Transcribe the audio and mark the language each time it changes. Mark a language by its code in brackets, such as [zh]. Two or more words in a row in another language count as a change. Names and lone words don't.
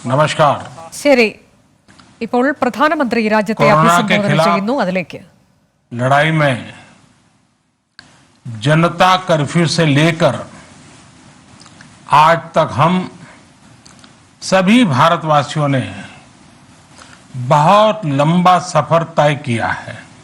[ml] നമസ്കാർ. ശരി, ഇപ്പോൾ പ്രധാനമന്ത്രി രാജ്യത്തെ അഭിസംബോധന ചെയ്യുന്നു. അതിലേക്ക് [hi] लड़ाई में जनता कर्फ्यू से लेकर आज तक हम सभी भारतवासियों ने बहुत लंबा सफर तय किया है.